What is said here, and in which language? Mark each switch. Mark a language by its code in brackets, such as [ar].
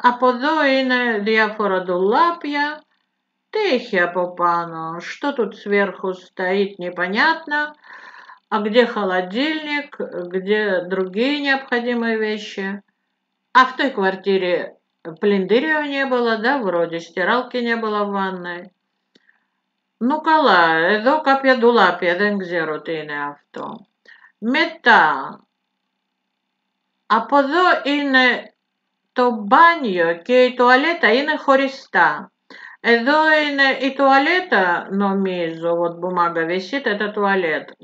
[el] Από εδώ είναι διάφορα ντουλάπια. Τι έχει από πάνω? [ru] Что тут сверху стоит, непонятно. А где холодильник, где другие необходимые вещи? А в той квартире плиндырио не было, да, вроде, стиралки не было в ванной. [el] Ну καλά, εδώ κάποια ντουλάπια, δεν ξέρω τι είναι αυτό. Μετά, από εδώ είναι το μπάνιο και η τουαλέτα είναι χωριστά. Εδώ είναι η τουαλέτα, νομίζω, [ru] вот бумага висит, это туалет.